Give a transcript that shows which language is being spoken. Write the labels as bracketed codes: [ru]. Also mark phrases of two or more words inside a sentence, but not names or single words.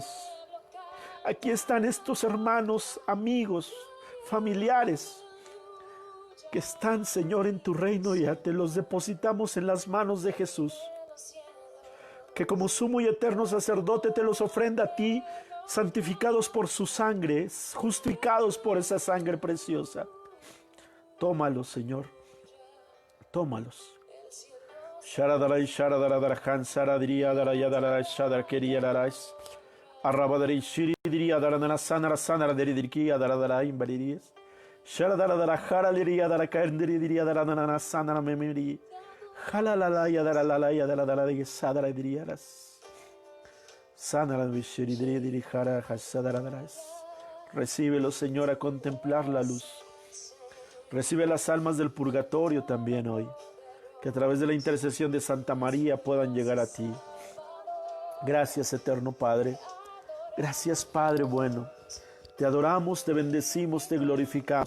[es] Aquí están estos hermanos, amigos, familiares, que están, Señor, en tu reino. Ya te los depositamos en las manos de Jesús, que como sumo y eterno sacerdote te los ofrenda a ti, santificados por su sangre, justificados por esa sangre preciosa. Tómalos, Señor, tómalos. Sharadarai sharadaradarhan saradiria darayadarai shadarkeria darais. Arrabadari shiridiria daranana sanara sanara deridirkia daradarai imbaliris. Sharadaradarajara liria darakaendiridia daranana sanara memiri. Jalalalaya daralalaya daradarai sadara diriaras. Sanara vishiridiria dirijara hasadaradas. Recíbelo, Señor, a contemplar la luz. Recibe las almas del purgatorio también hoy, que a través de la intercesión de Santa María puedan llegar a ti. Gracias, eterno Padre. Gracias, Padre bueno. Te adoramos, te bendecimos, te glorificamos.